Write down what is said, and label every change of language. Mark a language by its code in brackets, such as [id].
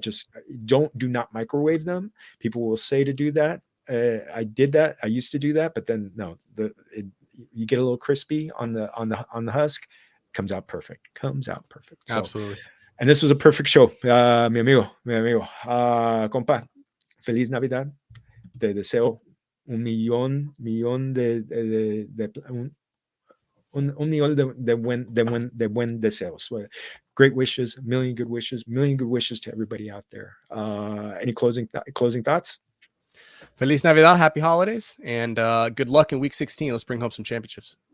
[en] Just do not microwave them. People will say to do that. I did that. I used to do that, but then no, you get a little crispy on the husk. Comes out perfect. So, absolutely. And this was a perfect show. [es] Mi amigo. Compa, feliz Navidad. Te deseo un millón de buen deseos. [en] Great wishes, million good wishes to everybody out there. Any closing thoughts? [es] Feliz Navidad, [en] happy holidays, and good luck in week 16. Let's bring home some championships.